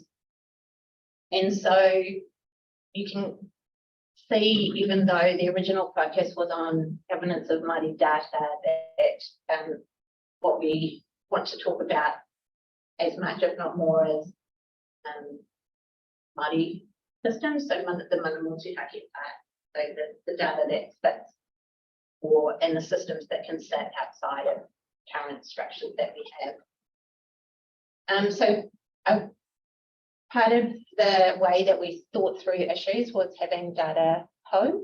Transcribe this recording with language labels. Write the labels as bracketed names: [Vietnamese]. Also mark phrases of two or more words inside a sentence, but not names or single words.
[English] And so you can see, even though the original focus was on governance of Māori data, that what we want to talk about as much, if not more, is Māori systems, so the [Māori] mana motu hake [English] part, so the data that sits and the systems that can sit outside of current structures that we have. So part of the way that we thought through issues was having data po.